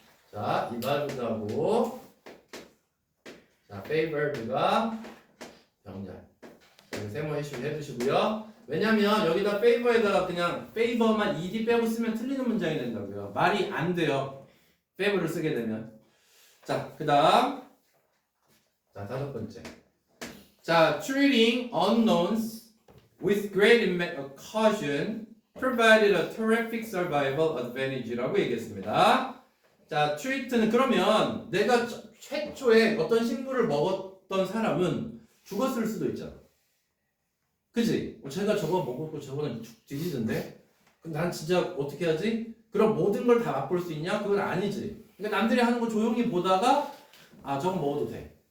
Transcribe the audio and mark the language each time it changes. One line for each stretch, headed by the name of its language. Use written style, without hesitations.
Korean: 자, evolved하고 자, favored가 병렬. 여기 세모 해슈 해두시고요. 왜냐면 여기다 favor에다가 그냥 favor만 ed 빼고 쓰면 틀리는 문장이 된다고요. 말이 안 돼요. favor를 쓰게 되면. 자, 그 다음. 자, 다섯 번째.
English: 자, treating unknowns with great caution provided a terrific survival advantage라고
Korean: 얘기했습니다. 자, treat는 그러면 내가 최초에 어떤 식물을 먹었던 사람은 죽었을 수도 있잖아. 그치? 제가 저거 먹었고 저거는 뒤지던데? 그럼 난 진짜 어떻게 하지? 그럼 모든 걸 다 맛볼 수 있냐? 그건 아니지. 그러니까 남들이 하는 거 조용히 보다가 아, 저거 먹어도 돼.